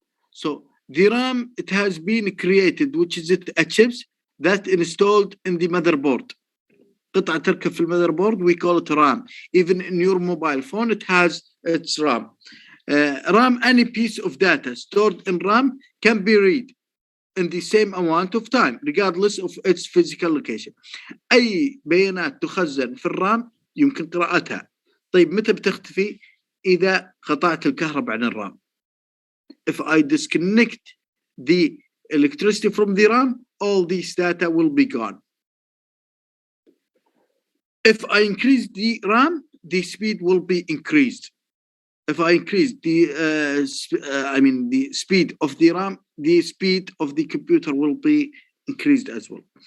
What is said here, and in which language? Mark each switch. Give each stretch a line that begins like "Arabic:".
English: So the RAM, it has been created, which is a chips that installed in the motherboard.
Arabic: قطعة تركب في المotherboard,
English: we call it RAM. Even in your mobile phone, it has its RAM. RAM, any piece of data stored in RAM can be read in the same amount of time regardless of its physical location.
Arabic: أي بيانات تخزن في الرام يمكن قراءتها. طيب متى بتختفي؟ إذا قطعت الكهرباء عن الرام.
English: If I disconnect the electricity from the RAM, all these data will be gone. If I increase the RAM, the speed will be increased. If I increase the speed of the RAM, the speed of the computer will be increased as well.